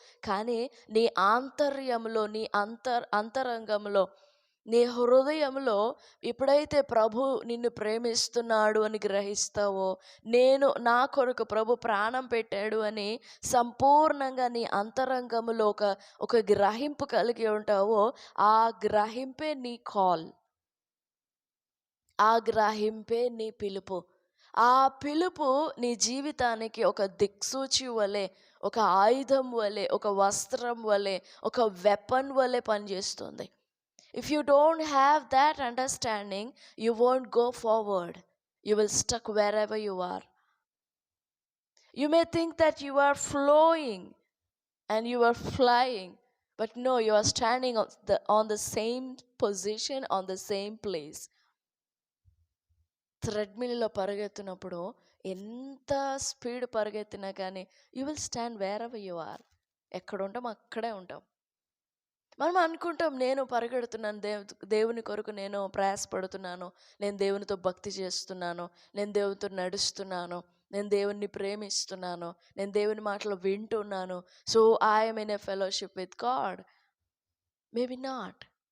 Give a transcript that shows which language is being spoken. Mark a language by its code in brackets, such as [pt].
[te] కానీ నీ ఆంతర్యంలో, నీ అంతరంగంలో, నీ హృదయంలో ఎప్పుడైతే ప్రభు నిన్ను ప్రేమిస్తున్నాడు అని గ్రహిస్తావో, నేను నా కొరకు ప్రభు ప్రాణం పెట్టాడు అని సంపూర్ణంగా నీ అంతరంగంలో ఒక గ్రహింపు కలిగి ఉంటావో, ఆ గ్రహింపే నీ కాల్, ఆ గ్రహింపే నీ పిలుపు. ఆ పిలుపు నీ జీవితానికి ఒక దిక్సూచి వలె, ఒక ఆయుధం వలె, ఒక వస్త్రం వలె, ఒక వెపన్ వలె పనిచేస్తుంది. [en] If you don't have that understanding, you won't go forward. You will stuck wherever you are. You may think that you are flowing and you are flying, but no, you are standing on the same position, on the same place. [te] థ్రెడ్మిల్లో పరిగెత్తినప్పుడు ఎంత speed పరిగెత్తినా కానీ [en] you will stand wherever you are. [te] ఎక్కడ ఉంటాం అక్కడే ఉంటాం. మనం అనుకుంటాం, నేను పరిగెడుతున్నాను, దేవుని కొరకు నేను ప్రయాసపడుతున్నాను, నేను దేవునితో భక్తి చేస్తున్నాను, నేను దేవునితో నడుస్తున్నాను, నేను దేవుణ్ణి ప్రేమిస్తున్నాను, నేను దేవుని మాటలు వింటున్నాను, [en] So I'm in a fellowship with God. Maybe not.